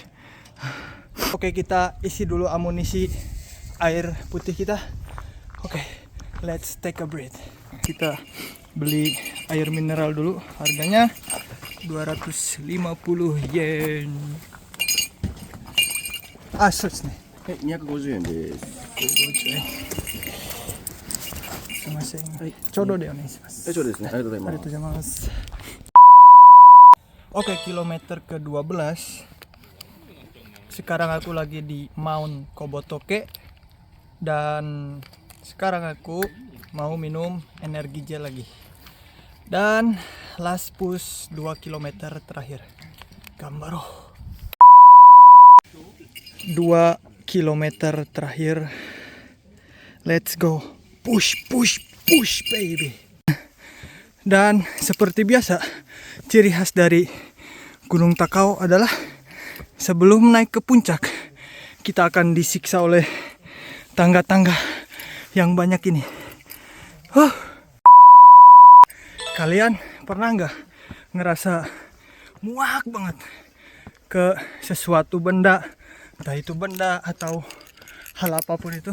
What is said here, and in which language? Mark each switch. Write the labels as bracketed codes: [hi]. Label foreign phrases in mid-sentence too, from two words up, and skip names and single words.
[id] Oke, kita isi dulu amunisi air putih kita. Oke, [en] let's take a breath. [id] Kita beli air mineral dulu, harganya 250 yen. Suits nih. [ja] 250 円です。すいません。ちょうどでお願いします。ちょうどですね。ありがとうございます。ありがとうございます。 [id] Oke, kilometer ke-12. Sekarang aku lagi di Mount Kobotoke. Dan sekarang aku mau minum energi gel lagi. Dan [en] last push [id] 2 km terakhir. Gambaro. 2 km terakhir. [en] Let's go. Push, push, Push baby. [id] Dan seperti biasa, ciri khas dari Gunung Takau adalah sebelum naik ke puncak, kita akan disiksa oleh tangga-tangga yang banyak ini. Kalian pernah nggak ngerasa muak banget ke sesuatu benda, entah itu benda atau hal apapun itu?